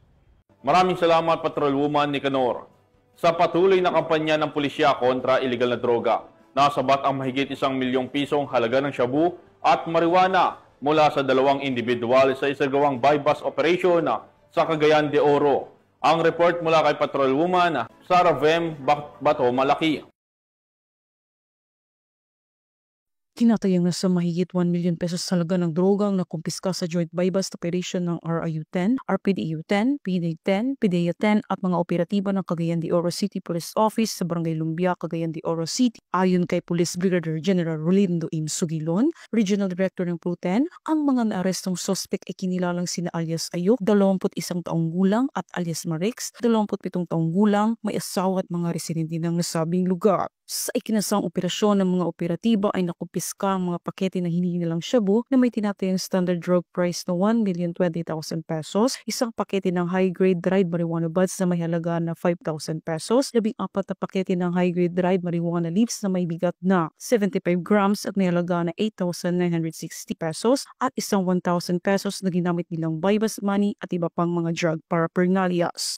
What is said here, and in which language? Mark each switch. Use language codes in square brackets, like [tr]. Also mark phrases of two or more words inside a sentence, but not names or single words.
[tl] Maraming salamat, Patrolwoman Nicanor. Sa patuloy na kampanya ng pulisya kontra iligal na droga, nasabat ang mahigit 1 milyong pisong halaga ng shabu at marijuana mula sa 2 individual sa isagawang [en] bypass operation [tl] sa Cagayan de Oro. Ang report mula kay Patrolwoman Sarah Vem Bato Malaki. Tinatayang nasa mahigit 1 [en] million pesos [tl] halaga ng droga ang nakumpiska sa [en] joint bypass operation [tl] ng RIU-10, RPDU-10, PDA-10, PDEA-10 at mga operatiba ng Cagayan de Oro City Police Office sa Barangay Lumbia, Cagayan de Oro City. Ayon kay Police Brigadier General Rolindo M. Sugilon, Regional Director ng PRO-10, ang mga naarestong suspect ay kinilalang sina alias Ayok, 21 taong gulang at alias Marix, 27 taong gulang, may asawa at mga residente ng nasabing lugar. Sa ikinasang operasyon ng mga operatiba ay nakumpiska ang mga pakete na hinihinalang shabu na may tinatayang [en] standard drug price [tl] na 1,020,000 pesos, isang pakete ng [en] high-grade dried marijuana buds [tl] na may halaga na 5,000 pesos, 14 na pakete ng [en] high-grade dried marijuana leaves [tl] na may bigat na 75 grams at may halaga na 8,960 pesos, at isang 1,000 pesos na ginamit nilang [en] bypass money [tl] at iba pang mga [en] drug paraphernalias.